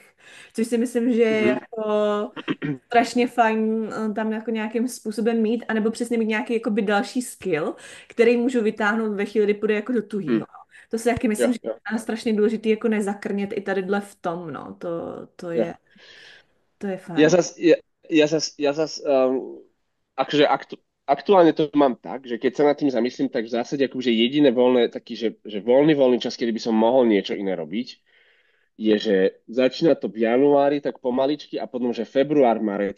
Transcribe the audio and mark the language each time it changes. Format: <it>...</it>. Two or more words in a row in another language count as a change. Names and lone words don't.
<cs>Což si myslím, že je mhm, jako strašně fajn tam jako nějakým způsobem mít, anebo přesně mít nějaký jakoby další skill, který můžu vytáhnout ve chvíli, kdy půjde jako do tuhýho. mhm, To si taky jo, myslím, že jo, je strašně důležitý jako nezakrnět i tadyhle v tom, no. jo. To je</cs> <sk>Ja</sk> <cs>fajn.</cs> <sk>zas, ja, ja zas akože aktuálne to mám tak, že keď sa nad tým zamyslím, tak v zásade akože jediné voľné, taký, že voľný čas, kedy by som mohol niečo iné robiť, je, že začína to v januári tak pomaličky a potom, že február, marec.</sk>